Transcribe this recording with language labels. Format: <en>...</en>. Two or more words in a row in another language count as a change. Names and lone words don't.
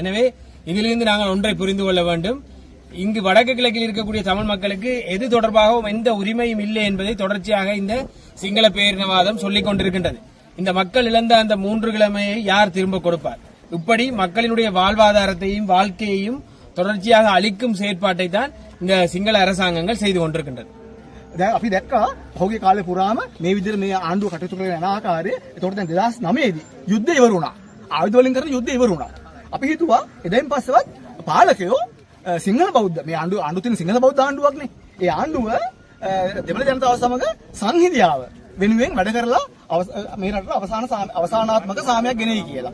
<ta>எனவே இதிலிருந்து நாங்கள் ஒன்றை புரிந்து கொள்ள வேண்டும். இங்கு வடக்கு கிழக்கில் இருக்கக்கூடிய தமிழ் மக்களுக்கு எது தொடர்பாகவும் எந்த உரிமையும் இல்லை என்பதை தொடர்ச்சியாக இந்த சிங்கள பேரினவாதம் சொல்லிக் கொண்டிருக்கின்றது. இந்த மக்கள் இழந்த அந்த 3 கிழமையை யார் திரும்ப கொடுப்பார்? இப்படி மக்களினுடைய வாழ்வாதாரத்தையும் வாழ்க்கையையும் தொடர்ச்சியாக அளிக்கும் செயற்பாட்டை தான் இந்த சிங்கள அரசாங்கங்கள் செய்து கொண்டிருக்கின்றது.</ta> <si>දැන් අපි දැක්කා පහුගිය කාලේ පුරාම මේ විදිහට මේ ආණ්ඩුව කටයුතු කරන යන ආකාරය. ඒතකොට දැන් 2009 දී යුද්ධය ඉවර වුණා. ආයුධ වලින් කරන යුද්ධය ඉවර වුණා. අපි හිතුවා එදයින් පස්සෙවත් පාලකයෝ සිංහල බෞද්ධ මේ ආණ්ඩුව තියෙන සිංහල බෞද්ධ ආණ්ඩුවක්නේ. ඒ ආණ්ඩුව දෙමළ ජනතාව සමග සංහිඳියාව වෙනුවෙන් වැඩ කරලා මේ රටට අවසානාත්මක සාමයක් ගෙනෙයි කියලා.</si>